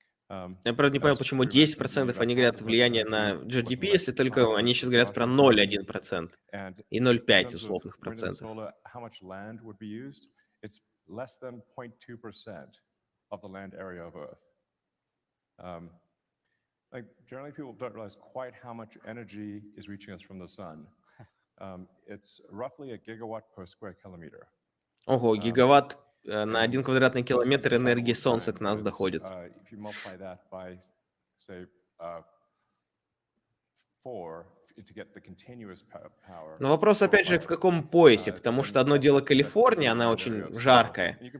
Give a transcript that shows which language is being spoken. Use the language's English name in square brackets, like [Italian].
[Russian] Я, правда, не понял, почему 10% они говорят влияние на GDP, если только они сейчас говорят про 0,1% и 0,5 условных процентов. [English] How much land would be used? It's less than 0.2% of the land area of Earth. Like generally, people don't realize quite how much energy is reaching us from the sun. It's roughly a gigawatt per square kilometer. [Russian] Ого, гигаватт на 1 квадратный километр энергии Солнца к нас доходит. [English] If you multiply that by, say, 4 to get the continuous power. [Russian] Но вопрос, опять же, в каком поясе, потому что одно дело Калифорния, она очень жаркая.